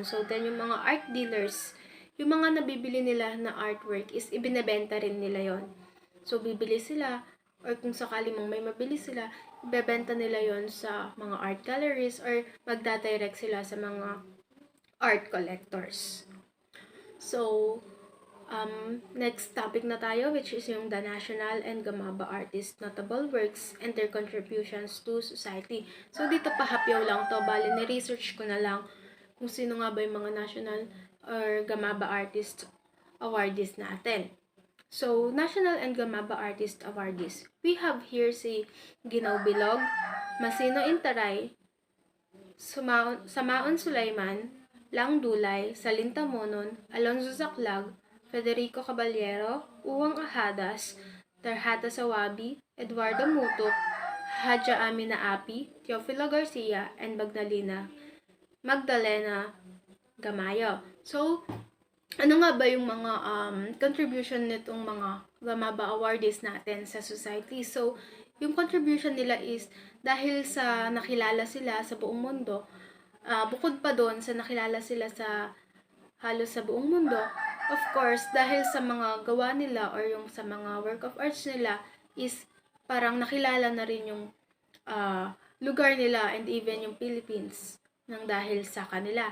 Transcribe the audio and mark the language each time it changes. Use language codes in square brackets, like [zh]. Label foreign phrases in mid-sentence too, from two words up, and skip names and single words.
[en] So then [tl] yung mga [en] art dealers, [tl] yung mga nabibili nila na artwork is ibinebenta rin nila yon. So bibili sila or kung sakali mong may mabili sila, ibebenta nila yon sa mga [en] art galleries [tl] or magdadirect sila sa mga [en] art collectors. [tl] So, [en] next topic [tl] na tayo, [en] which is yung the national and Gamaba artists' notable works and their contributions to society. [tl] So, dito pahapyaw lang to. Bali, ni-research ko na lang kung sino nga ba yung mga [en] national or Gamaba artist awardees [tl] natin. [en] So, national and Gamaba artist awardees. We have here si Ginaw Bilog, Masino Intaray, Samaon Sulaiman, Lang Dulay, Salinta Monon, Alonzo Zaclag, Federico Caballero, Uwang Ahadas, Tarhata Sawabi, Eduardo Mutok, Hadja Amina Api, Teofilo Garcia, and Magdalena Gamayo. [tl] So, ano nga ba yung mga contribution nitong mga Gamaba awardees natin sa society? So, yung contribution nila is dahil sa nakilala sila sa buong mundo, bukod pa doon sa nakilala sila sa halos sa buong mundo, [en] of course, [tl] dahil sa mga gawa nila or yung sa mga [en] work of arts [tl] nila is parang nakilala na rin yung lugar nila [en] and even [tl] yung Philippines nang dahil sa kanila.